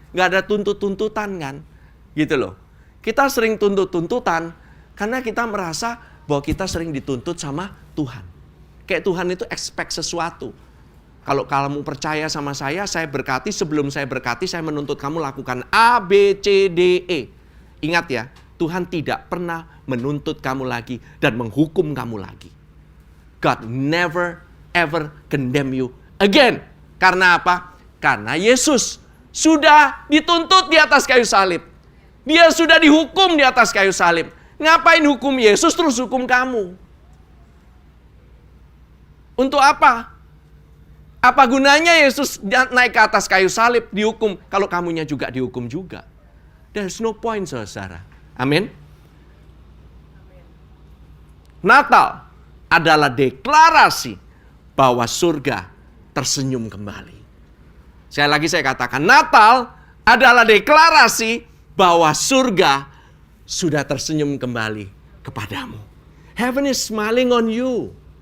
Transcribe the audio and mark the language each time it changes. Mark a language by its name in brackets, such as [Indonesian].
[Indonesian] Nggak ada tuntut-tuntutan kan? Gitu loh. Kita sering tuntut-tuntutan karena kita merasa bahwa kita sering dituntut sama Tuhan. Kayak Tuhan itu expect sesuatu. Kalau kamu percaya sama saya berkati, sebelum saya berkati, saya menuntut kamu lakukan A, B, C, D, E. Ingat ya, Tuhan tidak pernah menuntut kamu lagi dan menghukum kamu lagi. [English] God never ever condemn you again. [Indonesian] Karena apa? Karena Yesus sudah dituntut di atas kayu salib. Dia sudah dihukum di atas kayu salib. Ngapain hukum Yesus terus hukum kamu? Untuk apa? Apa gunanya Yesus naik ke atas kayu salib dihukum kalau kamunya juga dihukum juga? [English] There's no point, saudara. Amin. [Indonesian] Natal adalah deklarasi bahwa surga tersenyum kembali. Sekali lagi saya katakan, Natal adalah deklarasi bahwa surga sudah tersenyum kembali kepadamu. [English] Heaven is smiling on you.